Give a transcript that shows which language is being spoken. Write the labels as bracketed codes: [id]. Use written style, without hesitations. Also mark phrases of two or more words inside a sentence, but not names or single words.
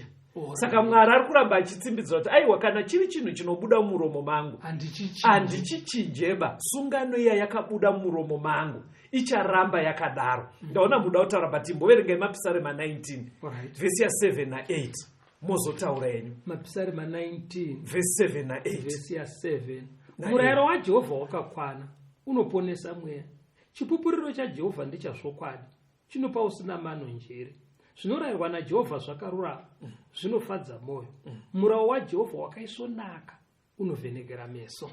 [sn] Saka Mwari ari kuramba achitsimbidzira kuti aiwa, kana chiri chinhu chinobuda mumuromo mangu handichichinjeba. Sungano iya yakabuda mumuromo mangu icharamba yakadaro. Ndaona muda kutaura bati mboverengai mapisarema 19 verse ya 7 na 8 mozotaura yenyu. Mapisarema 19 verse 7 na 8 verse ya 7. Murayiro waJehovha wakakwana, unoponesa mweya. Chipupuriro chaJehovha ndichazvokwadi, chinopa usina mano njere. Zvinorayirwa naJehovha zvakarurama, zvinofadza mwoyo. Murayiro waJehovha wakaisvonaka, unovhenekera meso.